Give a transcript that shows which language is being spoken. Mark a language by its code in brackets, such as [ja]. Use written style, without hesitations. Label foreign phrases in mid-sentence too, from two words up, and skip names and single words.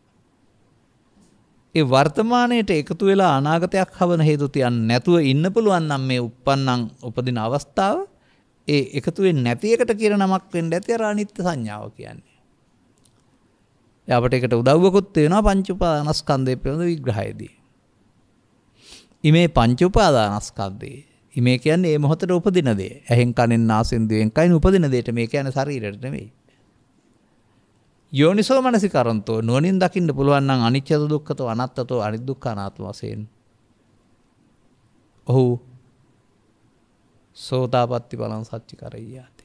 [si] ඒ වර්තමානයේට එකතු වෙලා අනාගතයක් හවන හේතු තියන්නේ නැතුව ඉන්න පුළුවන් නම් මේ උප්පන්නං උපදින අවස්ථාව ඒ එකතු වෙන්නේ නැති එකට කියන නමක් වෙන්න ඇති අර අනිත්‍ය සංඥාව කියන්නේ. ඒ අපිට ඒකට උදව්වකුත් වෙනවා පංච උපාදානස්කන්ධය පිළිබඳ විග්‍රහයේදී. [pi] ඉමේ පංච උපාදානස්කන්ධේ. [si] ඉමේ කියන්නේ මේ මොහොතේ උපදින දේ. ඇහෙන් කනෙන් නාසයෙන් දිවෙන් කයින් උපදින දෙයට මේ කියන්නේ ශරීරයට නෙමෙයි. [pi] යෝනිසෝ මනසිකරන්තෝ [si] නුවණින් දකින්න පුළුවන් නම් [pi] අනිච්ච දුක්ඛතෝ අනත්තතෝ [si] අනිදුක්ඛ අනාත්ම වශයෙන්. [pi] ඔහු සෝතාපට්ටි බලං සච්චි කරයියාති.